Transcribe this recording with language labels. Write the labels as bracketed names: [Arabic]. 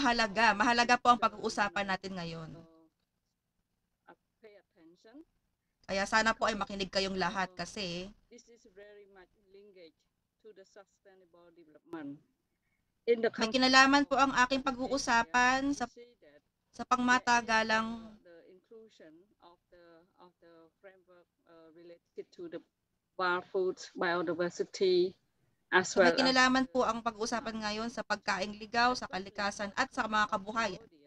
[Filipino] mahalaga po ang pag-uusapan natin ngayon. [English] Pay attention. [Filipino] Kaya sana po ay makinig kayong lahat kasi [English] this is very much linked to the sustainable development. In the [Filipino] may kinalaman po ang aking pag-uusapan sa pangmatagalang [English] the inclusion of the framework related to the wild foods, biodiversity, as well. [Filipino] May kinalaman po ang pag-uusapan ngayon sa pagkaing ligaw, sa kalikasan at sa mga kabuhayan.